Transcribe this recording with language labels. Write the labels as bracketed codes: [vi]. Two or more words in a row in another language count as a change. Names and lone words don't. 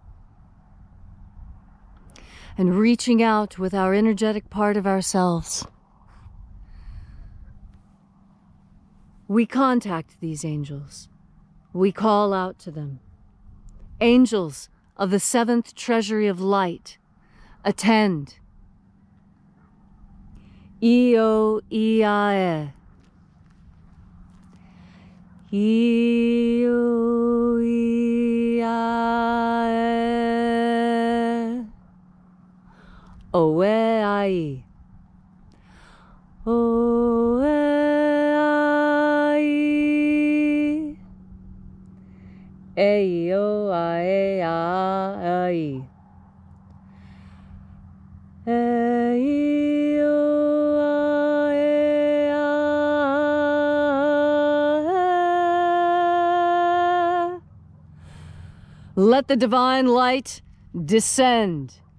[en] And reaching out with our energetic part of ourselves, we contact these angels. We call out to them. Angels of the seventh treasury of light, attend. Io Iae. Io Iae. Oe ai. Oe ai. Eio ae ai. Let the divine light descend.